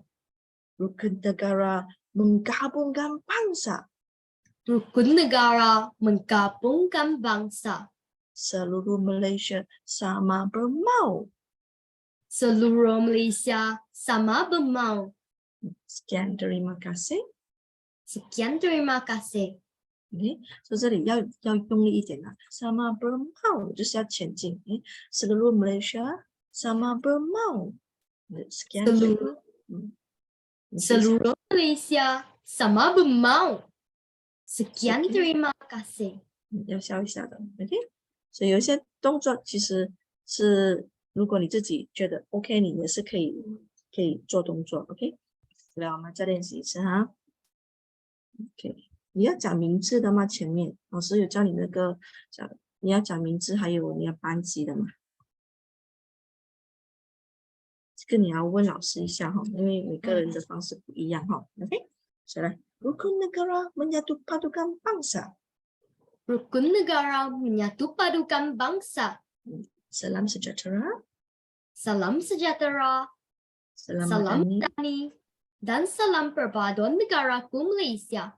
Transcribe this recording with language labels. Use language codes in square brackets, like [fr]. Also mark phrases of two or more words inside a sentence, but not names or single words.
[ms] Rukun negara menggabungkan bangsa. Seluruh Malaysia sama bermau. Sekian terima kasih. [zh] Okay. 所以这里要用力一点啦， [ms] sama bermau [zh] 就是要前进。 [ms] seluruh Malaysia sama bermau。 sekian terima kasih。 [zh] 要笑一下的 ，OK。所以有一些动作其实是，如果你自己觉得 OK， 你也是可以做动作 ，OK。来，我们再练习一次哈。OK， 你要讲名字的吗？前面老师有教你那个讲，你要讲名字，还有你的班级的嘛？这个你要问老师一下哈，因为每个人的方式不一样哈。OK， 再来 ， [ms] Rukun negara menyatu padukan bangsa. Rukun negara menyatu padukan bangsa. Salam sejahtera. Salam sejahtera. Salam Salam madani. madani. Dan salam perpaduan negaraku Malaysia.